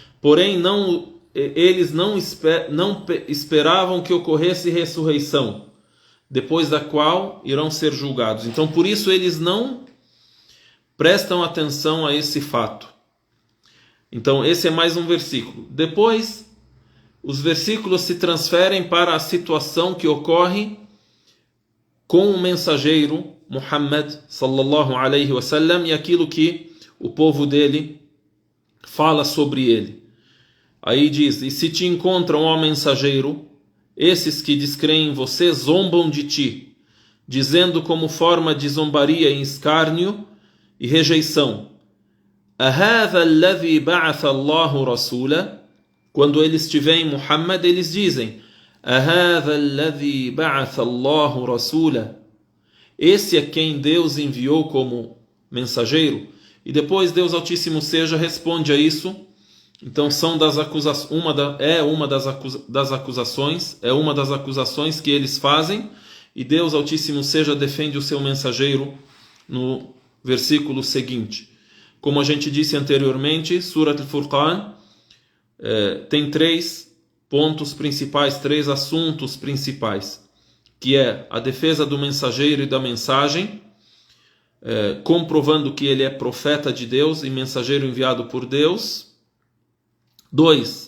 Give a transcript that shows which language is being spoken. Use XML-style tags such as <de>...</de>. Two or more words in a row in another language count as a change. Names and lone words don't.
<pt>porém eles não esperavam que ocorresse ressurreição, depois da qual irão ser julgados. Então, por isso, eles não prestam atenção a esse fato. Então, esse é mais um versículo. Depois, os versículos se transferem para a situação que ocorre com o mensageiro Muhammad</pt> <ar>صلى الله عليه وسلم</ar> <pt>e aquilo que o povo dele fala sobre ele. Aí diz: e se te encontram, ó mensageiro, esses que descreem em você zombam de ti, dizendo como forma de zombaria e escárnio e rejeição:</pt> <ar>أَهَذَا الَّذِي بَعَثَ اللَّهُ رَسُولًا.</ar> <pt>Quando eles te veem Muhammad, eles dizem:</pt> <ar>أَهَذَا الَّذِي بَعَثَ اللَّهُ رَسُولًا.</ar> <pt>Esse é quem Deus enviou como mensageiro. E depois Deus Altíssimo Seja responde a isso. Então são das acusações, uma das acusações que eles fazem, e Deus Altíssimo Seja defende o seu mensageiro no versículo seguinte. Como a gente disse anteriormente, Surat al-Furqan tem 3 pontos principais, 3 assuntos principais, que é a defesa do mensageiro e da mensagem, comprovando que ele é profeta de Deus e mensageiro enviado por Deus. 2.</pt>